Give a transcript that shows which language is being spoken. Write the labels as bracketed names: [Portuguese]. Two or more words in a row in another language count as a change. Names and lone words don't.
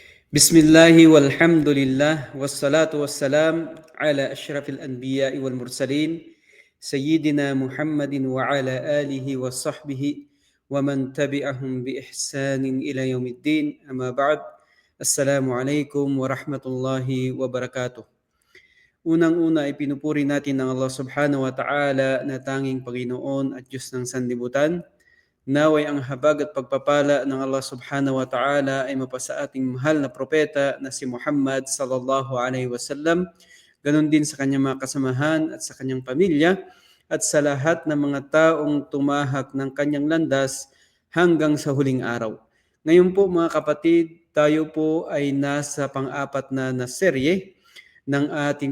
[Arabic] بسم الله والحمد لله والصلاة والسلام على أشرف الأنبياء والمرسلين سيدنا محمد وعلى آله وصحبه ومن تبعهم بإحسان إلى يوم الدين. أما بعد. السلام عليكم ورحمة الله وبركاته. [Filipino] Unang-una ay pinupuri natin ng Allah [Arabic] سبحانه وتعالى [Filipino] na tanging Panginoon at Diyos ng sanlibutan. Naway ang habag at pagpapala ng Allah [Arabic] سبحانه وتعالى [Filipino] ay mapasa ating mahal na propeta na si Muhammad [Arabic] صلى الله عليه وسلم, [Filipino] ganon din sa kanyang mga kasamahan at sa kanyang pamilya at sa lahat ng mga taong tumahak ng kanyang landas hanggang sa huling araw. Ngayon po mga kapatid, tayo po ay nasa pang-apat na serye ng ating